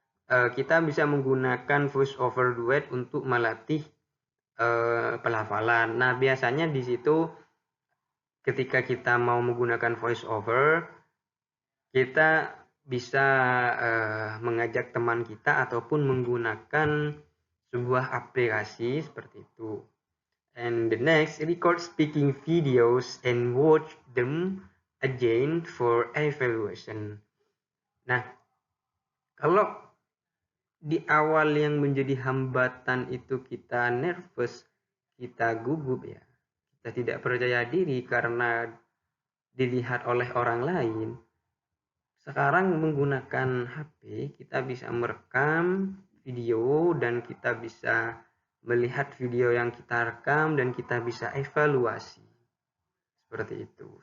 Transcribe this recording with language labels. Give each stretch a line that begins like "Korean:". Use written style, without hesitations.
Indonesian: Kita bisa menggunakan voice over duet untuk melatih pelafalan. Nah, biasanya di situ ketika kita mau menggunakan voice over, kita bisa mengajak teman kita ataupun menggunakan sebuah aplikasi seperti itu.
English: And the next, record speaking videos and watch them again for evaluation.
Indonesian: Nah, kalau di awal yang menjadi hambatan itu kita nervous, kita gugup ya, kita tidak percaya diri karena dilihat oleh orang lain. Sekarang menggunakan HP, kita bisa merekam video dan kita bisa melihat video yang kita rekam dan kita bisa evaluasi. Seperti itu.